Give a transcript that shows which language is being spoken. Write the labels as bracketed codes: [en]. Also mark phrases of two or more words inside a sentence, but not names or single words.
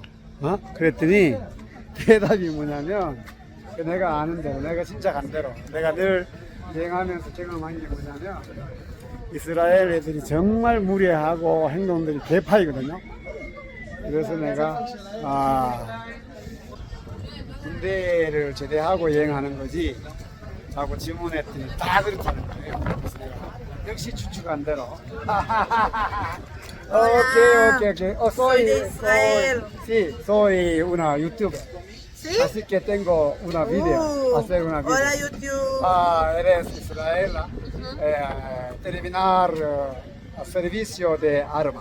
[ko] 그랬더니 대답이 뭐냐면, 내가 아는 대로, 내가 진짜 간 대로, 내가 늘 여행하면서 경험한 게 뭐냐면, 이스라엘 애들이 정말 무례하고 행동들이 개파이거든요. 그래서 내가 군대를 제대하고 여행하는 거지 자꾸 질문했더니 다 그렇다는 거예요. 그래서 내가 역시 추측한 대로 okay. [es] Soy de Israel. Sí, soy una youtuber. ¿Sí? Así que tengo una video, hacer una video. Hola YouTube. Eres israelí. Terminar servicio de arma.